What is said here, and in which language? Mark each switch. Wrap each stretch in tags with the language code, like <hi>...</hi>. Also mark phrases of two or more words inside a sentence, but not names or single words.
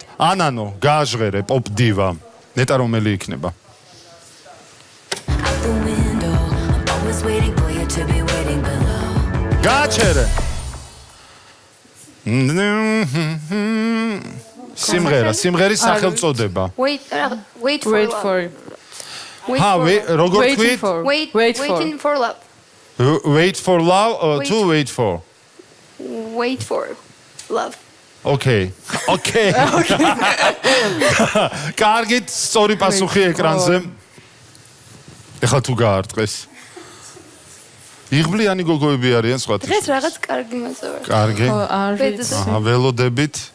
<ka>ანანო, გააჟღერე პოპ დივა. ნეტა რომელი იქნება? გააჩერე. სიმღერის სახელწოდება.</ka> <en>Wait for.</en> <ka>როგორ თქვით?</ka> <en>Waiting for love. Wait for love or to wait for? Wait for love. Okay.</en> <ka>კარგით, სწორი პასუხი ეკრანზე. ეხლა თუ გაარტყეს. იღბლიანი გოგოები არიან სხვათვის. დღეს რაღაც კარგი მოწევარ. კარგი. არ ვიცი. ველოდებით.</ka>